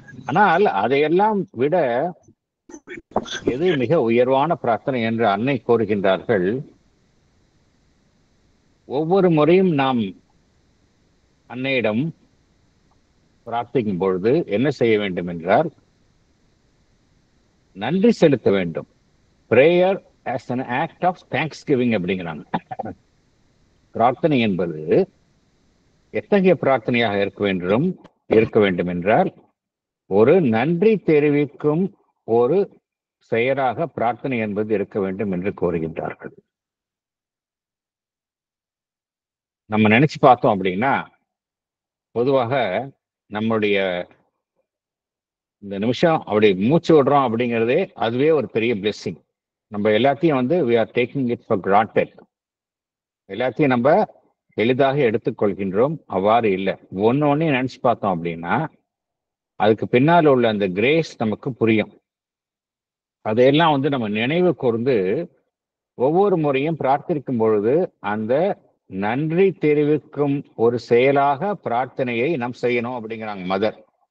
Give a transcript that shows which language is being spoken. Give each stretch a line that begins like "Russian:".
Tamil: ஆனால் அதையெல்லாம் விட எது மிக உயர்வான பிரார்த்தனை என்று அன்னை கோருகின்றார்கள். ஒவ்வொரு முறையும் நாம் அன்னையிடம் பிரார்த்திக்கும் பொழுது என்ன செய்ய வேண்டும் என்றால் நன்றி செலுத்த வேண்டும்.
English: prayer as an act of thanksgiving
Tamil: அப்படிங்கிறாங்க. பிரார்த்தனை என்பது எத்தகைய பிரார்த்தனையாக இருக்க வேண்டும் என்றால் ஒரு நன்றி தெரிவிக்கும் ஒரு செயலாக பிரார்த்தனை என்பது இருக்க வேண்டும் என்று கோருகின்றார்கள். நம்ம நினைச்சு பார்த்தோம் அப்படின்னா பொதுவாக நம்முடைய இந்த நிமிஷம் அப்படி மூச்சு விடுறோம் அப்படிங்கிறதே அதுவே ஒரு பெரிய பிளெஸிங். நம்ம எல்லாத்தையும்
English: we are taking it for granted.
Tamil: எல்லாத்தையும் நம்ம எளிதாக எடுத்துக்கொள்கின்றோம். அவ்வாறு இல்லை. ஒன்னையும் நினைச்சு பார்த்தோம் அப்படின்னா அதுக்கு பின்னால் உள்ள அந்த கிரேஸ் நமக்கு புரியும். அதையெல்லாம் நம்ம நினைவு கூர்ந்து ஒவ்வொரு முறையும் பிரார்த்திக்கும் பொழுது அந்த நன்றி தெரிவிக்கும் ஒரு செயலாக பிரார்த்தனையை நாம் செய்யணும் அப்படிங்கிறாங்க மதர்.